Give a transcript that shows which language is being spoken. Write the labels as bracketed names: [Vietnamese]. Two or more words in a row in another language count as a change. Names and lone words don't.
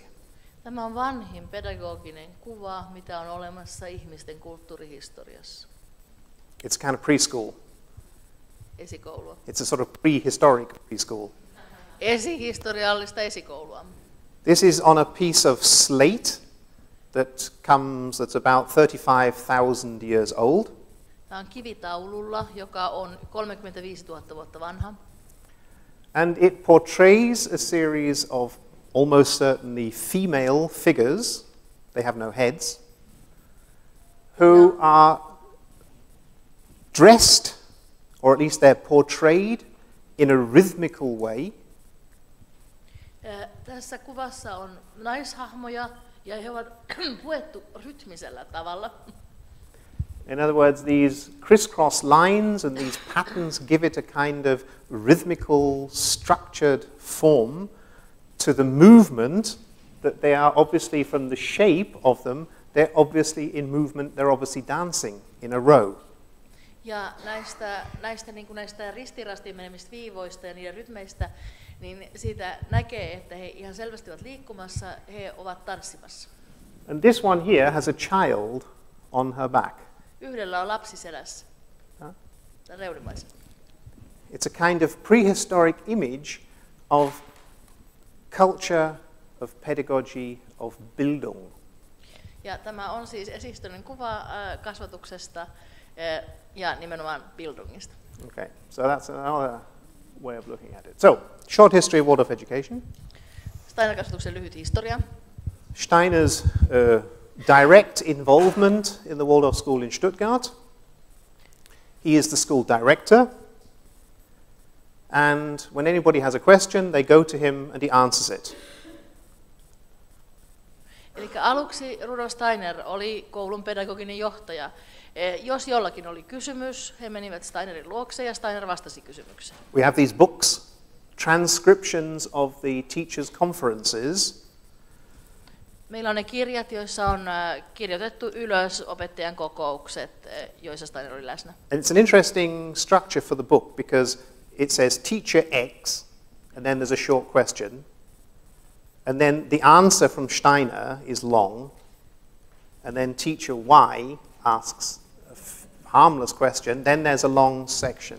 [Finnish] Tämä on vanhin pedagoginen kuva, mitä on olemassa ihmisten kulttuurihistoriassa. [English] It's kind of preschool. [Finnish] Esikoulua. [English] It's a sort of prehistoric preschool. [Finnish] Esihistoriallista esikoulua. [English] This is on a piece of slate that's about 35,000 years old. [Finnish] Tämä on kivitaululla, joka on 35 000 vuotta vanha. [English] And it portrays a series of almost certainly female figures, they have no heads, who are dressed, or at least they're portrayed, in a rhythmical way. [Finnish] Tässä kuvassa on naishahmoja ja he ovat puettu rytmisellä tavalla. [English] In other words, these crisscross lines and these patterns give it a kind of rhythmical, structured form to the movement that they are obviously, from the shape of them, they're obviously in movement, they're obviously dancing in a row. [Finnish] Ja näistä ristirastiin menemistä viivoista ja niiden rytmeistä, niin siitä näkee, että he ihan selvästi ovat liikkumassa, he ovat tanssimassa. [English] And this one here has a child on her back. [Finnish] Yhdellä on lapsi selässä. Reunimaisella. [English] It's a kind of prehistoric image of culture, of pedagogy, of Bildung. [Finnish] Ja tämä on siis esihistoriallinen kuva kasvatuksesta ja nimenomaan Bildungista. [English] Okay, so that's another way of looking at it. So, short history of Waldorf education. [Finnish] Steinerkasvatuksen lyhyt historia. [English] Steiner's direct involvement in the Waldorf school in Stuttgart. He is the school director. And when anybody has a question, they go to him and he answers it. [Finnish] Eli aluksi Rudolf Steiner oli koulun pedagoginen johtaja. Jos jollakin oli kysymys, he menivät Steinerin luokse ja Steiner vastasi kysymykseen. [English] We have these books, transcriptions of the teachers' conferences. [Finnish] Meillä on ne kirjat, joissa on kirjoitettu ylös opettajan kokoukset, joissa Steiner oli läsnä. [English] And it's an interesting structure for the book because it says teacher X and then there's a short question, and then the answer from Steiner is long, and then teacher Y asks a harmless question, then there's a long section.